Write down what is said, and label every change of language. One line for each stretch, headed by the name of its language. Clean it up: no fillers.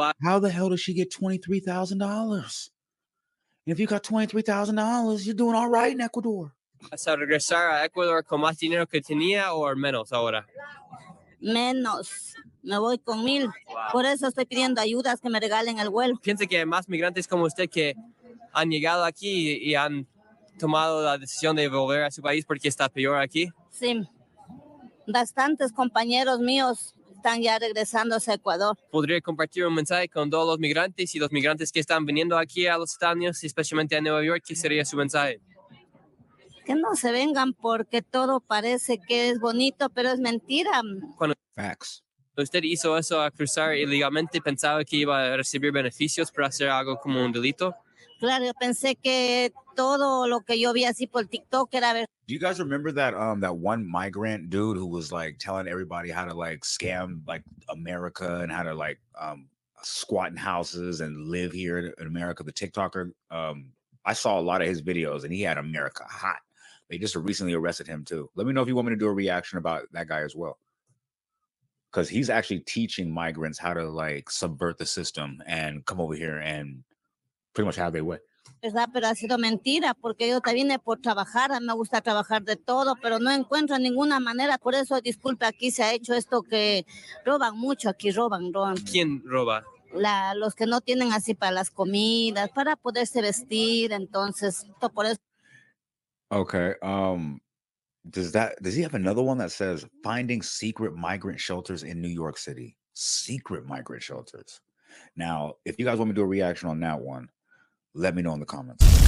English: how the hell does she get $23,000? If you got $23,000, you're doing all right in Ecuador.
Spanish: ¿Vas a regresar a Ecuador con más dinero que tenía o menos ahora? Menos, me voy con 1,000. Wow. Por eso estoy pidiendo ayudas que me regalen el vuelo. ¿Piensa que hay más migrantes como usted que han llegado aquí y han tomado la decisión de volver a su país porque está peor aquí? Sí. Bastantes compañeros míos están ya regresando a Ecuador. ¿Podría compartir un mensaje con todos los migrantes y los migrantes que están viniendo aquí a los Estados Unidos, especialmente a Nueva York? ¿Qué sería su mensaje? Que no se vengan porque todo parece que es bonito, pero es mentira.
English: Facts.
Spanish: ¿Usted hizo eso a cruzar ilegalmente? ¿Pensaba que iba a recibir beneficios por hacer algo como un delito? Claro, yo pensé que todo lo que yo vi así por TikTok era verdad.
English: Do you guys remember that that one migrant dude who was like telling everybody how to like scam like America and how to like squat in houses and live here in America? The TikToker, I saw a lot of his videos and he had America hot. They just recently arrested him too. Let me know if you want me to do a reaction about that guy as well, because he's actually teaching migrants how to like subvert the system and come over here and pretty much have their way.
Spanish: ¿Verdad? Pero ha sido mentira, porque yo te vine por trabajar, a mí me gusta trabajar de todo, pero no encuentro ninguna manera, por eso, disculpe, aquí se ha hecho esto que roban mucho, aquí roban. ¿Quién roba? Los que no tienen así para las comidas, para poderse vestir, entonces, por eso.
English: Okay, does he have another one that says finding secret migrant shelters in New York City? Secret migrant shelters. Now, if you guys want me to do a reaction on that one, let me know in the comments.